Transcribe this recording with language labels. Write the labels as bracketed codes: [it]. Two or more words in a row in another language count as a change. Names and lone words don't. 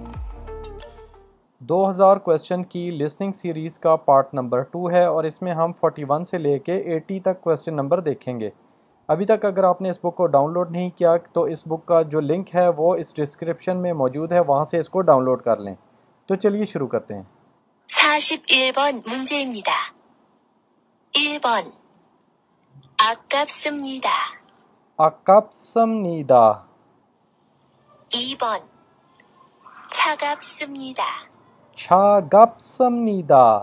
[hi] 2000 क्वेश्चन की [en] listening series [hi] का [en] part number [hi] 2 है और इसमें हम 41 से लेके 80 तक [en] question number [hi] देखेंगे। अभी तक अगर आपने इस बुक को डाउनलोड नहीं किया तो इस बुक का जो लिंक है वो इस डिस्क्रिप्शन में मौजूद है, वहाँ से इसको डाउनलोड कर लें। तो चलिए शुरू करते हैं। [ko] 41번 문제입니다. 1번 아깝습니다. 아깝습니다. 2번 차갑습니다. 차갑습니다.